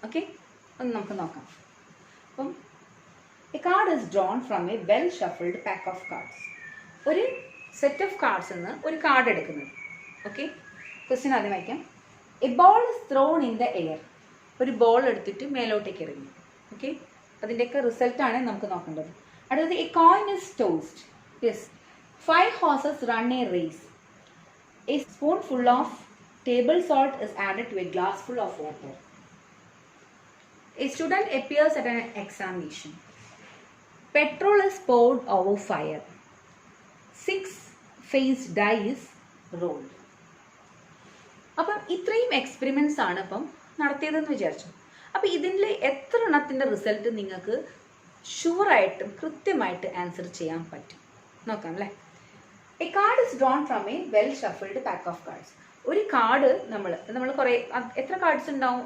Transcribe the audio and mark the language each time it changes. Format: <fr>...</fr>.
<ml>Okay, ഒന്ന് നമുക്ക് നോക്കാം. അപ്പം</ml> <en>A card is drawn from a well shuffled pack of cards.</en> <ml>ഒരു സെറ്റ് ഓഫ് കാർഡ്സ് നിന്ന് ഒരു കാർഡ് എടുക്കുന്നത്. ഓക്കെ, ക്വസ്റ്റ്യൻ ആദ്യം വായിക്കാം.</ml> <en>A ball is thrown in the air.</en> <ml>ഒരു ബോൾ എടുത്തിട്ട് മേലോട്ടേക്ക് എറിഞ്ഞു. ഓക്കെ, അതിൻ്റെയൊക്കെ റിസൾട്ടാണ് നമുക്ക് നോക്കേണ്ടത്. അടുത്തത്</ml> <en>A coin is tossed. Yes, 5 horses run a race. A spoonful of table salt is added to a glass full of water. A student appears at an examination. Petrol is poured over fire. 6 faced die is rolled.</en> <ml>അപ്പം ഇത്രയും experiments ആണ് ഇപ്പം നടത്തിയതെന്ന് വിചാരിച്ചു. അപ്പം ഇതിൽ എത്ര എണ്ണത്തിൻ്റെ result നിങ്ങൾക്ക് ഷുവറായിട്ടും കൃത്യമായിട്ട് ആൻസർ ചെയ്യാൻ പറ്റും നോക്കാം അല്ലേ.</ml> <en>A card is drawn from a well shuffled pack of cards.</en> <ml>ഒരു കാർഡ് നമ്മൾ കുറേ എത്ര കാർഡ്സ് ഉണ്ടാവും?</ml>